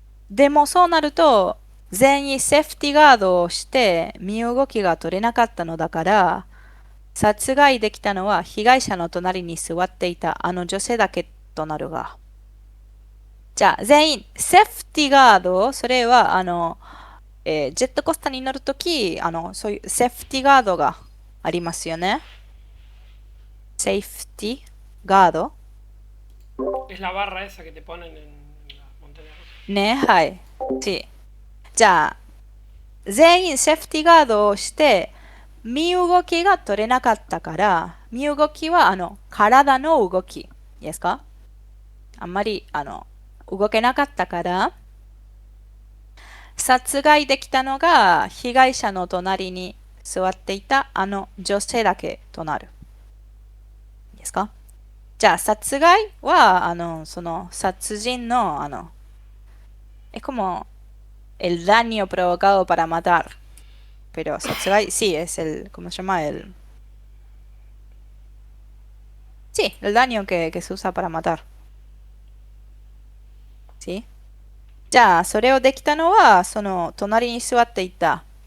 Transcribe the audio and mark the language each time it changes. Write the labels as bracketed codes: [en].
[ja] でもそうなると、全員セーフティーガードをして身動きが取れなかったのだから、殺害できたのは被害者の隣に座っていたあの女性だけとなるが。じゃあ、全員セーフティーガード、それはジェットコースターに乗るとき、そういうセーフティーガードがありますよね。セーフティーガード。 [es] Es la barra esa que te ponen en la montaña rusa. [ja] ね、はい。Sí。じゃあ、全員セーフティーガードをして、身動きが取れなかったから、身動きは体の動き。いいですか。あんまり動けなかったから、殺害できたのが被害者の隣に座っていた女性だけとなる。いいですか。じゃあ殺害はその殺人の [es] es como el daño provocado para matar. Pero satsugai sí es el ¿cómo se llama? Sí, el daño que se usa para matar. [ja] ¿Sí? じゃあそれをできたのはその隣に座っていた